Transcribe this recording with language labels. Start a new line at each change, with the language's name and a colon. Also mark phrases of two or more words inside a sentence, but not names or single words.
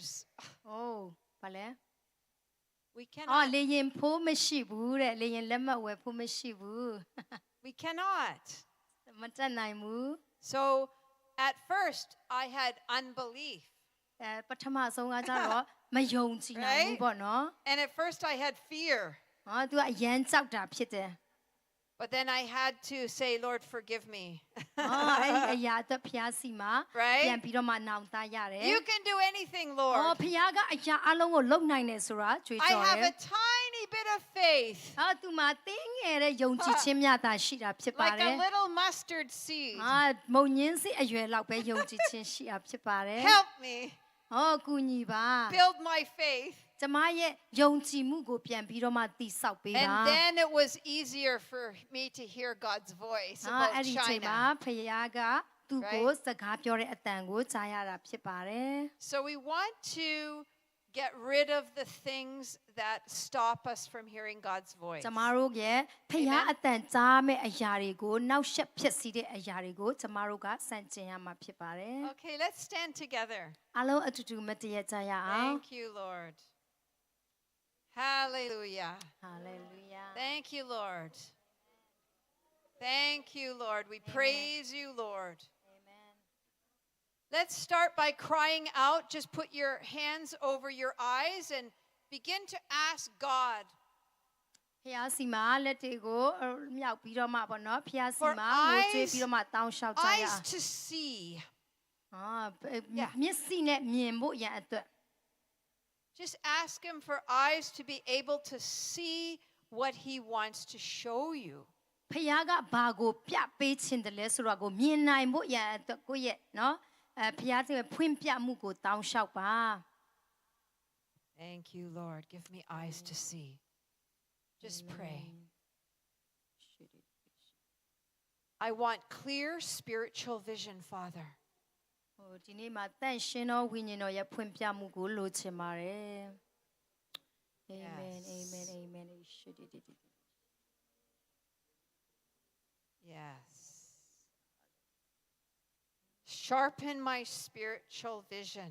Burmese: ဘာလဲ
English: We cannot.
Burmese: လေရင်ဖိုးမရှိဘူးတဲ့လေရင်လက်မှတ်ဝယ်ဖို့မရှိဘူး
English: We cannot.
Burmese: မတက်နိုင်ဘူး
English: So at first, I had unbelief.
Burmese: ပထမဆုံးကကျတော့မယုံကြည်နိုင်ဘူးပေါ့နော်
English: And at first, I had fear.
Burmese: သူကအရန်ကြောက်တာဖြစ်တယ်
English: But then I had to say, Lord, forgive me.
Burmese: အဲ့ဒီအရာအတွက်ဖျားစီမှာ
English: Right?
Burmese: ပြန်ပြီးတော့မှနောင်တရတယ်
English: You can do anything,
Burmese: ဖ
English: Lord.
Burmese: ကအရာအလုံးကိုလုံနိုင်တယ်ဆိုတာကြွေး
English: I
Burmese: ကြော်
English: have
Burmese: တယ်
English: a tiny bit of faith,
Burmese: သူမှာတင်းငယ်တဲ့ယုံကြည်ခြင်းမြတာရှိတာဖြစ်ပါ
English: like
Burmese: တယ်
English: a little mustard seed.
Burmese: မုံညင်းစိအရွယ်လောက်ပဲယုံကြည်ခြင်းရှိတာဖြစ်ပါတယ်
English: Help me
Burmese: ကူညီပါ
English: build my faith.
Burmese: ကျမရဲ့ယုံကြည်မှုကိုပြန်ပြီးတော့မှတည်ဆောက်ပေးပါ
English: And then it was easier for me to hear God's voice
Burmese: အဲ့
English: about
Burmese: ဒီချိန်မှာ
English: China.
Burmese: ဖခင်ကသူ့ကိုစကားပြောတဲ့အတန်ကိုကြားရတာဖြစ်ပါတယ်
English: So we want to get rid of the things that stop us from hearing God's voice.
Burmese: ကျမတို့ရဲ့ဖခင်အတန်ကြားမဲ့အရာတွေကိုနောက်ဆက်ဖြစ်စီတဲ့အရာတွေကိုကျမတို့ကစန့်ကျင်ရမှာဖြစ်ပါတယ်
English: Okay, let's stand together.
Burmese: အားလုံးအတူတူမတည့်ရကြရအောင်
English: Thank you, Lord. Hallelujah.
Burmese: ဟာလေလုယာ
English: Thank you, Lord. Thank you, Lord. We praise you, Lord. Let's start by crying out. Just put your hands over your eyes and begin to ask God.
Burmese: ဖဖျားစီမှာလက်တွေကိုမြောက်ပြီးတော့မှပေါ့နော်ဖျားစီ
English: For
Burmese: မှာငိုကြွေးပြီးတော့မှတောင်းလျှောက်ကြရ
English: eyes to see.
Burmese: မျက်စိနဲ့မြင်ဖို့ရန်အတွက်
English: Just ask him for eyes to be able to see what he wants to show you.
Burmese: ဖျားကဘာကိုပြပေးခြင်းတယ်လဲဆိုတော့ကိုမြင်နိုင်ဖို့ရန်အတွက်ကိုယ့်ရဲ့နော်ဖျားတဲ့ဖွင့်ပြမှုကိုတောင်းလျှောက်ပါ
English: Thank you, Lord. Give me eyes to see. Just pray. I want clear spiritual vision, Father.
Burmese: ဟိုဒီနေ့မှာတန့်ရှင်းသောဝိညာဉ်တော်ရဲ့ဖွင့်ပြမှုကိုလိုချင်ပါတယ် Amen Amen Amen
English: Yes. Sharpen my spiritual vision.